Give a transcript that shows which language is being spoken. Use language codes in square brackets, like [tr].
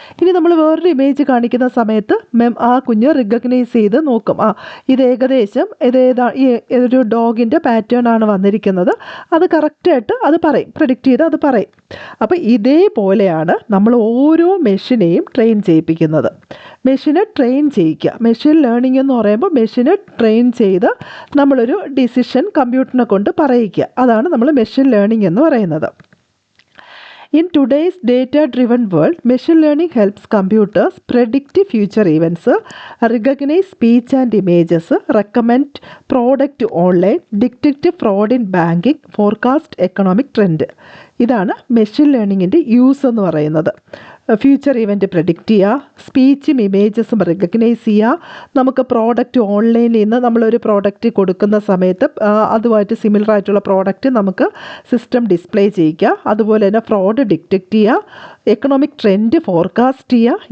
[ml] ഇനി നമ്മൾ വേറൊരു ഇമേജ് കാണിക്കുന്ന സമയത്ത് ആ കുഞ്ഞ് റിക്കഗ്നൈസ് ചെയ്ത് നോക്കും, ഇത് ഏകദേശം ഈ ഒരു ഡോഗിൻ്റെ പാറ്റേൺ ആണ് വന്നിരിക്കുന്നത്, അത് കറക്റ്റായിട്ട് അത് പറയും, പ്രെഡിക്റ്റ് ചെയ്ത് അത് പറയും. അപ്പോൾ ഇതേപോലെയാണ് നമ്മൾ ഓരോ മെഷീനെയും ട്രെയിൻ ചെയ്യിപ്പിക്കുന്നത്. മെഷീനെ ട്രെയിൻ ചെയ്യിക്കുക. മെഷീൻ ലേണിംഗ് എന്ന് പറയുമ്പോൾ മെഷീനെ ട്രെയിൻ ചെയ്ത് നമ്മളൊരു ഡിസിഷൻ കമ്പ്യൂട്ടറിനെ കൊണ്ട് പറയിക്കുക, അതാണ് നമ്മൾ മെഷീൻ ലേണിംഗ് എന്ന് പറയുന്നത്. [en] In today's data-driven world, machine learning helps computers predict future events, recognize speech and images, recommend product online, detect fraud in banking, forecast economic trend. [ml] ഇതാണ് മെഷീൻ ലേണിങ്ങിൻ്റെ യൂസ് എന്ന് പറയുന്നത്. ഫ്യൂച്ചർ ഇവൻറ്റ് പ്രഡിക്റ്റ് ചെയ്യുക, സ്പീച്ചും ഇമേജസും recognise ചെയ്യുക. നമുക്ക് product ഓൺലൈനിൽ നിന്ന് നമ്മളൊരു product കൊടുക്കുന്ന സമയത്ത് അതുമായിട്ട് സിമിലർ ആയിട്ടുള്ള പ്രോഡക്റ്റ് നമുക്ക് സിസ്റ്റം ഡിസ്പ്ലേ ചെയ്യിക്കുക. അതുപോലെ തന്നെ ഫ്രോഡ് ഡിറ്റക്റ്റ് ചെയ്യുക, എക്കണോമിക് ട്രെൻഡ് ഫോർകാസ്റ്റ് ചെയ്യുക.